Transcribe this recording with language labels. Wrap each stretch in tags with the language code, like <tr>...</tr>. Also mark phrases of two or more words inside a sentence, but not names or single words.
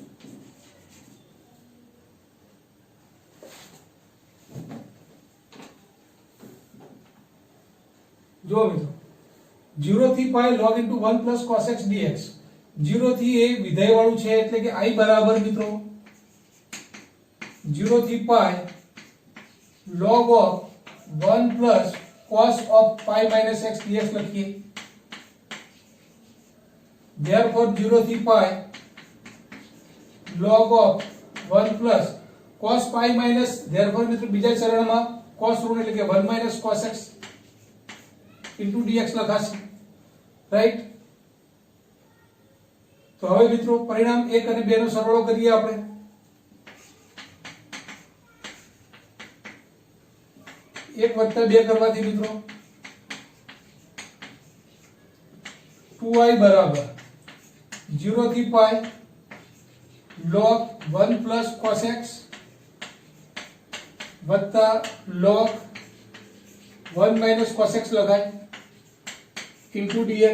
<hi>जो मित्रों</hi> <gu>0 થી પાઈ</gu> <en>log into 1 plus cos x dx</en> <gu>0 થી એ વિધેય વાળું છે એટલે કે i બરાબર મિત્રો 0 થી પાઈ</gu> <en>log of 1 plus cos of pi minus x dx</en> <gu>લખીએ.</gu> <en>therefore 0 થી pi log of 1 plus cos pi minus therefore</en> <gu>મિત્રો બીજા ચરણમાં cos ઋણ એટલે કે</gu> <en>1 minus cos x into dx લખાશે.</en> <gu>રાઈટ. તો હવે મિત્રો પરિણામ 1 અને 2 નો સરવાળો કરીએ આપણે. 1 + 2 કરવાથી મિત્રો 2i બરાબર 0 થી પાઈ</gu> <en>log 1 plus cos x</en> <gu>વત્તા</gu> <en>log 1 minus cos x લખાય into dx.</en>